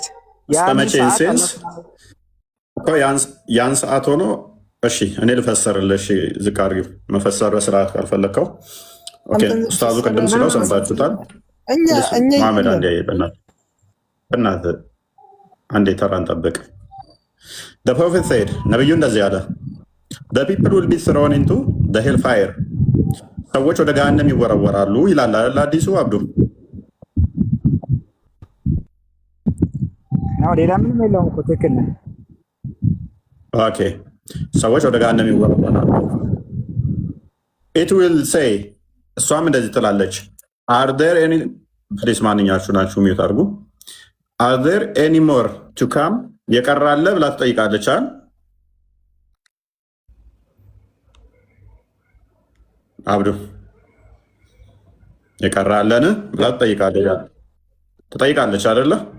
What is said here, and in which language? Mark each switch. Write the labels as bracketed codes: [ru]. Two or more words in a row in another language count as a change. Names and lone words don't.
[am] እስከ መቼ ሴንስ ያን ሰዓት ሆኖ እሺ እኔ ልፈሰርልሽ። ዝቅ አድርጊው መፈሰር በስርዓት ካልፈለግከው። ኦኬ ኡስታዙ ቅድም ስለው ሰምታችሁታል። መሐመድ አንዴ በእናትህ አንዴ ተራን ጠብቅ። [en] the prophet said [am] ነብዩ እንደዚህ አለ [en] the people will be thrown into the hell fire [am] ሰዎች ወደ ገሃነም ይወረወራሉ ይላል አይደል አዲሱ አብዱ? ነው ሌላ ምንም የለውም እኮ ትክክል ነው። ኦኬ ሰዎች ወደ ገሃነም ይወረወራሉ። [en] it will say [am] እሷም እንደዚህ ትላለች። [en] are there any please [am] ማንኛችሁ ናችሁ ሚዩት አድርጉ። [en] are there any more to come [am] የቀራለ ብላ ትጠይቃለች። አብዱ የቀራለን ብላ ትጠይቃለች አይደለ?